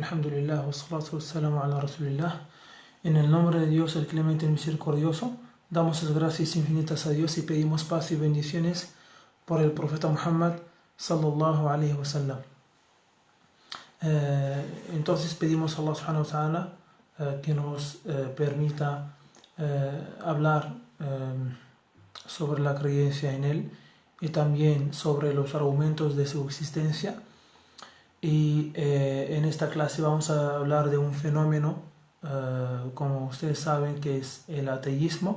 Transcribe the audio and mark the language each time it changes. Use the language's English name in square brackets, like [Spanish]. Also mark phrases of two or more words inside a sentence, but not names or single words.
[Arabic] الحمد لله والصلاة والسلام على رسول الله. [Spanish] En el nombre de Dios, el clemente y misericordioso, damos las gracias infinitas a Dios y pedimos paz y bendiciones por el profeta Muhammad [Arabic] صلى الله عليه وسلم. [Spanish] Entonces pedimos a Allah [Arabic] سبحانه وتعالى [Spanish] que nos permita hablar sobre la creencia en él y también sobre los argumentos de su existencia. Y en esta clase vamos a hablar de un fenómeno, como ustedes saben, que es el ateísmo.